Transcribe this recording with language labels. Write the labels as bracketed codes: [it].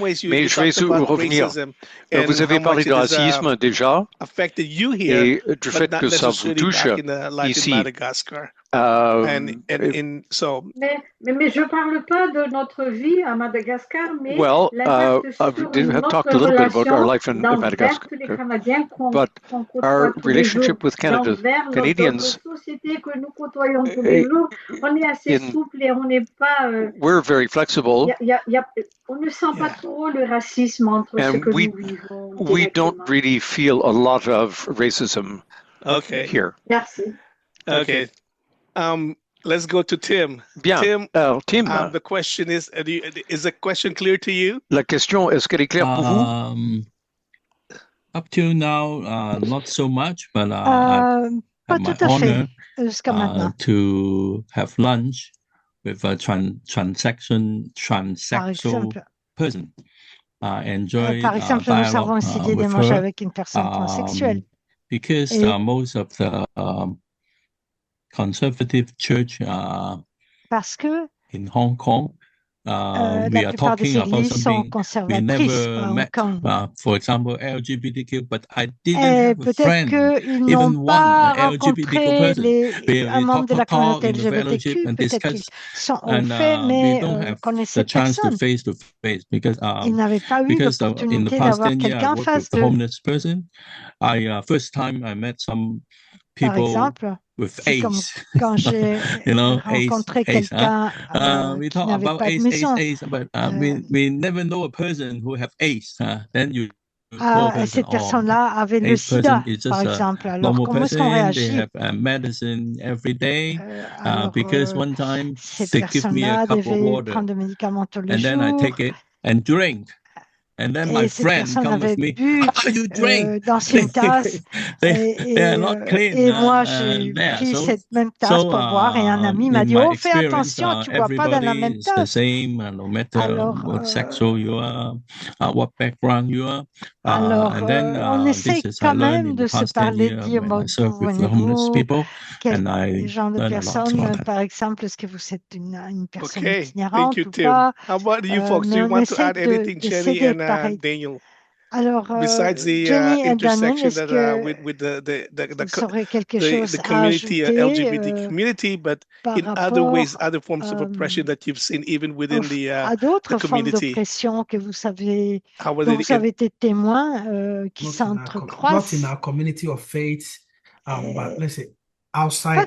[fr] Mais je vais revenir. Vous avez parlé de racisme déjà et du fait que ça vous touche ici. Mais je ne parle pas de notre vie à Madagascar, mais l'impact sur notre relation d'envers les Canadiens [en] but our relationship with Canada, Canadians, [fr] société que nous côtoyons tous les jours, on est assez souple et on n'est pas. [en] We're very flexible. [fr] On ne sent pas trop le racisme entre ce que nous vivons. [en] We don't really feel a lot of racism here. [fr] Merci. [en] Okay. Let's go to Tim. [fr] Bien. [en] Tim, the question is the question clear to you? [fr] La question, est-ce qu'elle est claire pour vous? [en] Up till now, not so much, but [fr] pas tout à fait jusqu'à maintenant. [en] To have lunch with a transsexual person. Enjoy [fr] par exemple, nous avons essayé de manger avec une personne transsexuelle. [en] Because most of the conservative church in Hong Kong, we are talking about something we never met. For example, LGBTQ, but I didn't have a friend, even one LGBTQ person. We talk in the fellowship and discuss, and we don't have the chance to face because in the past 10 years I worked with the homeless person. First time I met some people with AIDS. [fr] Quand j'ai rencontré quelqu'un [en] we talk about AIDS, but we never know a person who have AIDS. Then you [fr] cette personne-là avait le sida, par exemple. Alors, comment est-ce qu'on réagit? [en] They have medicine every day, because one time they give me a cup of water, and then I take it and drink. And then my friend comes with me. Oh, you drink? [fr] Dans une tasse. [en] They are not clean. [fr] Et moi, j'ai pris cette même tasse pour boire. Et un ami m'a dit, oh, fais attention, tu ne bois pas dans la même tasse. [en] The same, no matter what sexual you are, what background you are. [fr] Alors, [en] and then, [fr] on essaie quand même de se parler, de dire, bon, d'où venez-vous, quel genre de personne, par exemple, est-ce que vous êtes une personne itinérante ou pas? [en] How about you folks? Do you want to add anything, Jenny and Daniel? [fr] Alors, [en] besides the intersection that with the community, LGBT community, but in other ways, other forms of oppression that you've seen even within the community. [fr] D'oppression que vous savez, dont vous avez été témoin, qui s'entrecroisent. [en] Not in our community of faith, but let's say outside